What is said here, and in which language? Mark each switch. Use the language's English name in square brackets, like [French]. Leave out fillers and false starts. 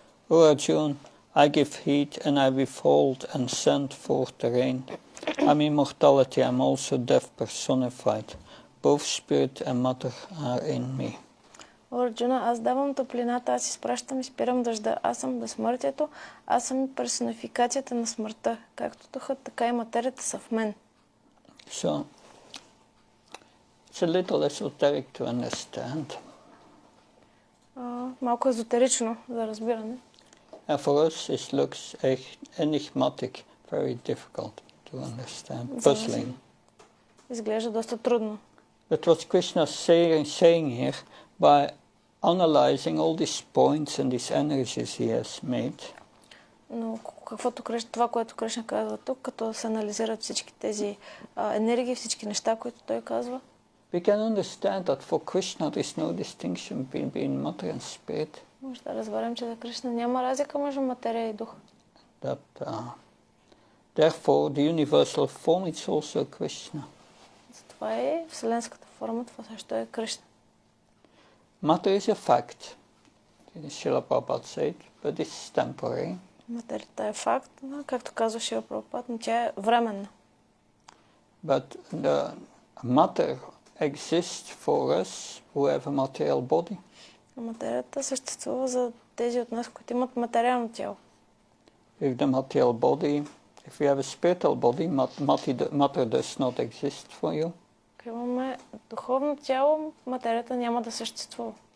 [English] O Arjuna, I give heed and I withhold and send forth the rain. I'm immortality, I'm also death personified. Both spirit and matter are in me. [Bulgarian] О, Арджуна, аз давам топлината, аз изпращам и спирам дъжда. Аз съм безсмъртието, аз съм персонификацията на смъртта. Както духът, така и материята са в мен. [English] So, it's a little esoteric to understand. [Bulgarian] Малко езотерично за разбиране. [English] For us it looks enigmatic, very difficult to understand, puzzling. [Bulgarian] Изглежда доста трудно. [English] But what Krishna is saying here, by analyzing all these points and these energies he has made, [Bulgarian] Но това, което Кришна казва тук, като се анализират всички тези енергии, всички неща, които той казва, [English] we can understand that for Krishna there is no distinction between matter and spirit. [Bulgarian] Може да разберем, че за Кришна няма разлика между материя и дух. [English] Therefore, the universal form is also Krishna. [Bulgarian] Това е вселенската форма, това също е Кришна. [English] Matter is a fact, Srila Prabhupada said, but it's temporary. [Bulgarian] Материята е факт, както казва Шрила Прабхупада, но тя е временна. [English] But the matter exists for us who have a material body. [Bulgarian] Материята съществува за тези от нас, които имат материално тяло. [English] If the material body, if we have a spiritual body, matter does not exist for you. [Bulgarian] Ако имаме духовно тяло, материята няма да съществува.